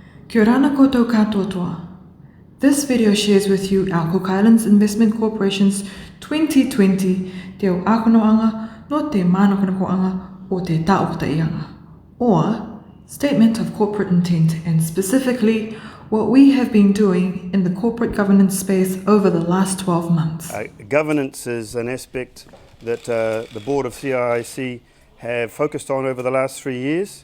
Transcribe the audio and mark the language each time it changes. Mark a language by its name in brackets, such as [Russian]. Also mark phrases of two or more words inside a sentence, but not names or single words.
[Māori] Kia ora koutou katoa. [English] This video shares with you our Cook Islands Investment Corporation's 2020 Te o Akonoanga no Te Mānokonokoanga o Te Taokotaianga, or Statement of Corporate Intent, and specifically what we have been doing in the corporate governance space over the last 12 months. Governance is an aspect that the board of CIIC have focused on over the last 3 years.